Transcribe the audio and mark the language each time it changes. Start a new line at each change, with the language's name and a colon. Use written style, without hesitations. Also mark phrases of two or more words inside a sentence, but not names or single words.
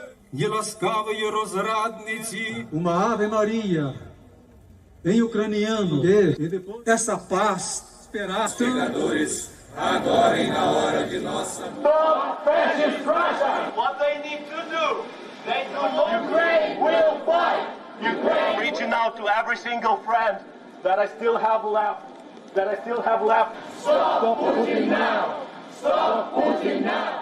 Ukrainian: є ласкавої розрадниці.
Portuguese: Uma Ave Maria, em ucraniano, e depois essa paz esperada. Pecadores, agora e na hora de nossa morte.
English: Stop fascist Russia! What they need to do, they do Ukraine will fight! Ukraine! Reaching out to every single friend that I still have left. Stop Putin now! Stop Putin now!